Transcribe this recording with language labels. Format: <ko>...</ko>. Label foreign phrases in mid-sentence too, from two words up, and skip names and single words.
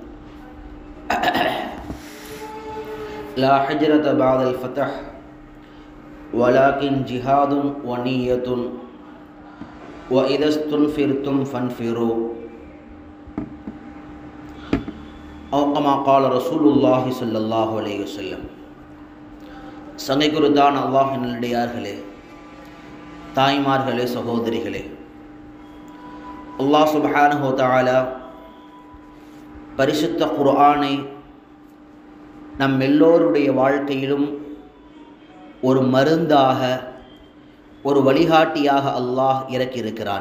<ar>لا حجرة بعد الفتح ولكن جهاد ونية وإذا استنفرتم فانفروا أو كما قال رسول الله صلى الله عليه وسلم.</ar> <ta>சங்கை குருதான் அல்லாஹின் நல்லடியார்களே, தாய்மார்களே, சகோதரிகளே, அல்லாஹ்</ta> <ar>سبحانه وتعالى</ar> <ta>பரிசுத்த குர்ஆனை நம் எல்லோருடைய வாழ்க்கையிலும் ஒரு மருந்தாக, ஒரு வழிகாட்டியாக அல்லாஹ் இறக்கியிருக்கிறான்.</ta>